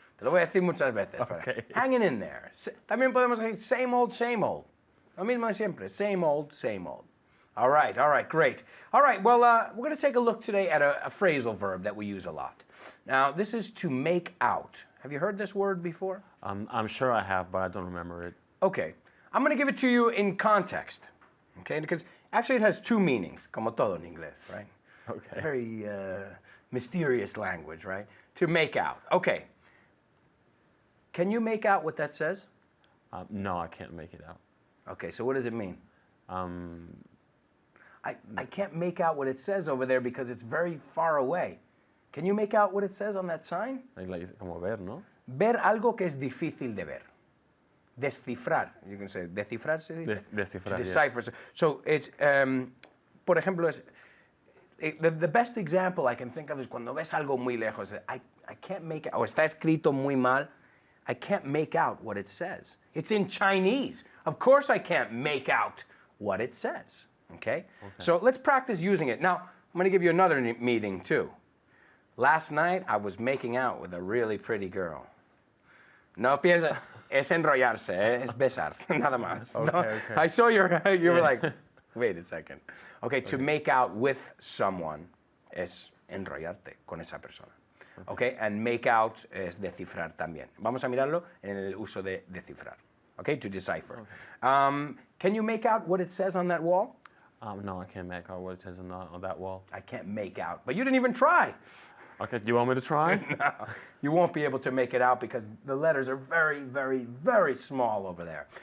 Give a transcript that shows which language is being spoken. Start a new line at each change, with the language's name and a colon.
Spanish: Te lo voy a decir muchas veces.
English: Okay. Hanging in there.
Spanish: También podemos decir
English: same old, same old.
Spanish: Lo mismo de siempre.
English: Same old, same old. All right, great. All right, well, we're going to take a look today at a phrasal verb that we use a lot. Now, this is to make out. Have you heard this word before? I'm sure I have, but I don't remember it. Okay, I'm going to give it to you in context. Okay, because actually it has 2 meanings,
Spanish: como todo en inglés,
English: right? Okay. It's a very mysterious language, right? To make out. Okay. Can you make out what that says? No, I can't make it out. Okay, so what does it mean? I can't make out what it says over there because it's very far away. Can you make out what it says on that sign?
Spanish: Like, como ver, ¿no? Ver algo que es difícil de ver. Descifrar.
English: You can say,
Spanish: descifrar se dice? Descifrar,
English: To decipher. Yes. So it's,
Spanish: por ejemplo,
English: the best example I can think of is
Spanish: cuando ves algo muy lejos.
English: I can't make it,
Spanish: o está escrito muy mal.
English: I can't make out what it says. It's in Chinese. Of course I can't make out what it says. Okay? So let's practice using it. Now, I'm going to give you another meeting too. Last night, I was making out with a really pretty girl.
Spanish: No piensa, es enrollarse, es besar, nada más.
English: Okay, no, okay. I saw you were like, wait a second. Okay, to make out with someone es
Spanish: enrollarte con esa persona.
English: Okay, and make out
Spanish: es descifrar también. Vamos a mirarlo en el uso de descifrar.
English: Okay, to decipher. Can you make out what it says on that wall? No, I can't make out what it says on that wall. I can't make out, but you didn't even try. Okay, do you want me to try? No, you won't be able to make it out because the letters are very, very, very small over there.